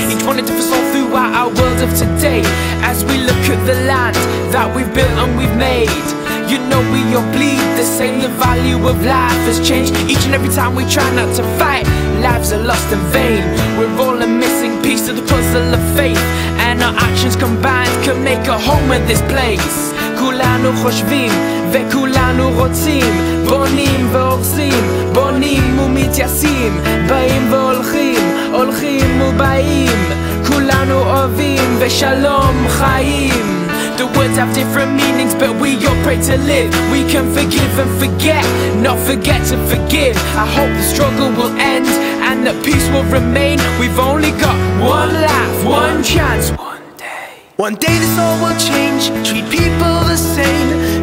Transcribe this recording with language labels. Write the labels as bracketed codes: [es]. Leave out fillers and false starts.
[en] Each one a different soul throughout our world of today. As we look at the land that we've built and we've made, you know we all bleed the same. The value of life has changed each and every time we try not to fight. Lives are lost in vain. We're all a missing piece of the puzzle of faith, and our actions combined can make a home of this place. [he] כולנו חושבים וכולנו רוצים, בונים והורסים, בונים ומתייסים, באים והולכים, הולכים ובאים, כולנו אוהבים ושלום חיים. [en] The words have different meanings, but we all pray to live. We can forgive and forget, not forget to forgive. I hope the struggle will end and that peace will remain. We've only got one life, one chance. One day this all will change, treat people the same.